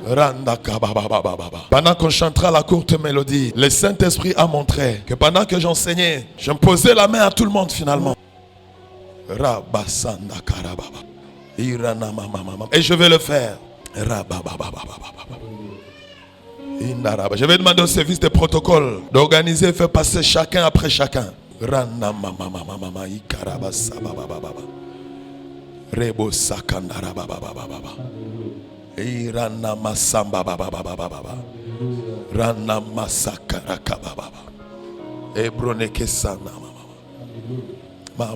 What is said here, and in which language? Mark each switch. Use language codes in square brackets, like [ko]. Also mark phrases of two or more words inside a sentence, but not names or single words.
[fr] Pendant qu'on chantera la courte mélodie, le Saint-Esprit a montré que pendant que j'enseignais, je me posais la main à tout le monde finalement. Et je vais le faire. Je vais demander au service de protocole d'organiser et faire passer chacun après chacun. Rebo sakandara baba baba baba. Irana masamba baba baba baba. Rana masakara baba baba. Ebroneke sana mama.